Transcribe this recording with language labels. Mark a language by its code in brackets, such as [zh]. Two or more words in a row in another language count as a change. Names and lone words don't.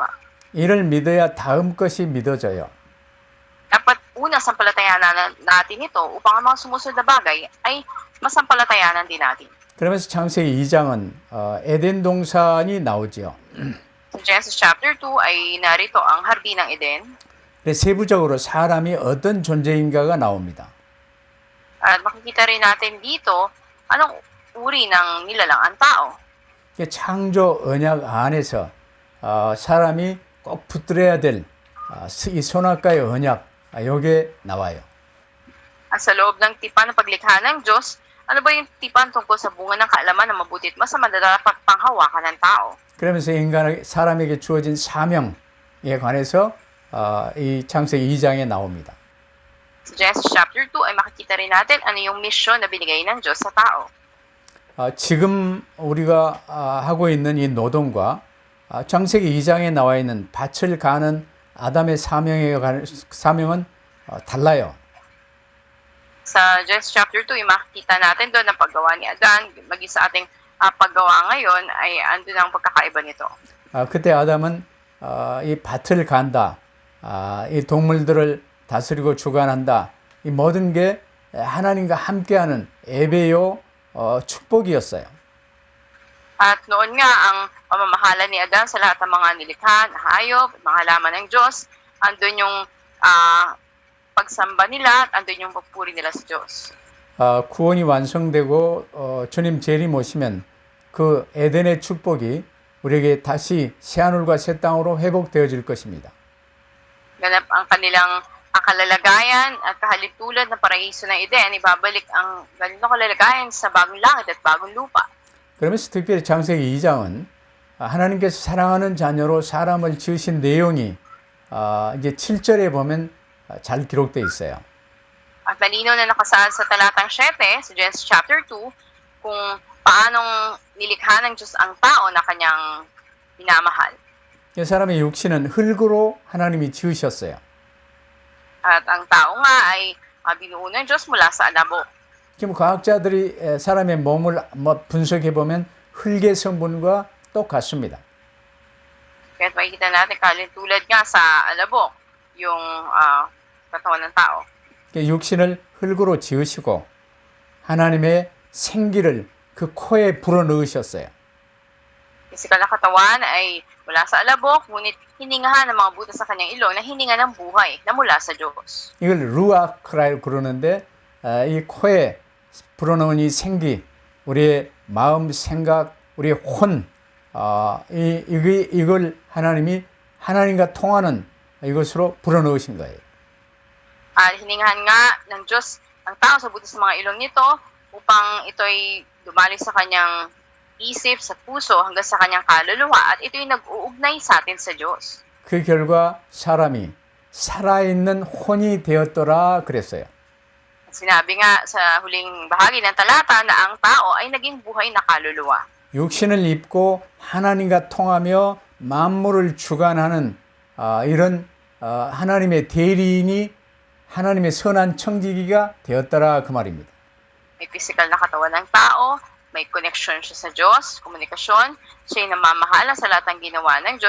[ko] 이를 믿어야 다음 것이 믿어져요. [tl] Dapat una sampalatayanan natin ito upang ang mga sumusunod na bagay ay masampalatayanan din natin. [ko] 그러면서 창세기 2장은 에덴 동산이 나오지요. [tl] Sa Genesis chapter 2 ay narito ang hardin ng Eden. [ko] 세부적으로 사람이 어떤 존재인가가 나옵니다. [tl] At makikita rin natin dito anong uri ng nilalang ang tao. [ko] 창조 언약 안에서 사람이 꼭 붙들어야 될 이 선악과의 언약 요게 나와요. [tl] At sa loob ng tipan ng paglikha ng Diyos, ano ba yung tipan tungkol sa bunga ng kaalaman na mabuti at masama na dapat panghawakan ng tao? [ko] 그러면서 사람에게 주어진 사명에 관해서 이 창세기 2장에 나옵니다. [tl] Sa Genesis chapter 2 ay makikita rin natin ano yung mission na binigay ng Diyos sa tao. [ko] 지금 우리가 하고 있는 이 노동과 창세기 2장에 나와 있는 밭을 가는 아담의 사명은 달라요. [tl] Sa Genesis chapter 2, yung makikita natin doon ang paggawa ni Adan, maging sa ating paggawa ngayon, ay andun ang pagkakaiba nito. [ko] 그때 아담은 이 밭을 간다, 이 동물들을 다스리고 주관한다, 이 모든 게 하나님과 함께하는 에베요 축복이었어요. [tl] At noon nga, ang pamamahala ni Adan sa lahat ng mga nilikha, hayop, mga halaman ng Diyos, andun yung pagsamba nila at andun yung pagpuri nila sa Diyos. [ko] 구원이 완성되고 주님 재림 오시면 그 에덴의 축복이 우리에게 다시 새하늘과 새 땅으로 회복되어질 것입니다. [tl] Ganap ang kanilang kalalagayan at kahalintulad ng paraiso ng Eden, ibabalik ang ganito kalalagayan sa bagong langit at bagong lupa. [ko] 그러면서 특별히 창세기 2장은 하나님께서 사랑하는 자녀로 사람을 지으신 내용이 이제 7절에 보면 잘 기록되어 있어요. [tl] At malinaw na nakasaad sa talatang 7 sa Genesis chapter 2 kung paanong nilikha ng Diyos ang tao na kanyang minamahal. [ko] 이 사람의 육신은 흙으로 하나님이 지으셨어요. [tl] At ang tao nga ay binuo ng Diyos mula sa alabok. [ko] 지금 과학자들이 사람의 몸을 분석해 보면 흙의 성분과 똑같습니다. [tl] Kaya't makikita natin kalintulad nga sa alabok yung katawan ng tao. [ko] 육신을 흙으로 지으시고 하나님의 생기를 그 코에 불어넣으셨어요. [tl] Pisikal na katawan ay mula sa alabok, ngunit hiningahan ng mga butas sa kanyang ilong na hininga ng buhay na mula sa Diyos. [ko] 이걸 루아크라고 그러는데 이 코에 불어넣은 이 생기, 우리의 마음, 생각, 우리의 혼, 이걸 하나님이 하나님과 통하는 이것으로 불어넣으신 거예요. [tl] At hiningahan nga ng Diyos ang tao sa butas ng mga ilong nito upang ito'y dumali sa kanyang isip, sa puso, hanggang sa kanyang kaluluwa at ito'y nag-uugnay sa atin sa Diyos. [ko] 그 결과 사람이 살아있는 혼이 되었더라 그랬어요. [tl] Sinabi nga sa huling bahagi ng talata na ang tao ay naging buhay na kaluluwa. [ko] 육신을 입고 하나님과 통하며 만물을 주관하는 이런 하나님의 대리인이 하나님의 선한 청지기가 되었더라 그 말입니다. [tl] May physical na katawan ng tao, may connection siya sa Diyos, komunikasyon, siya yung namamahala sa lahat ng ginawa ng Diyos.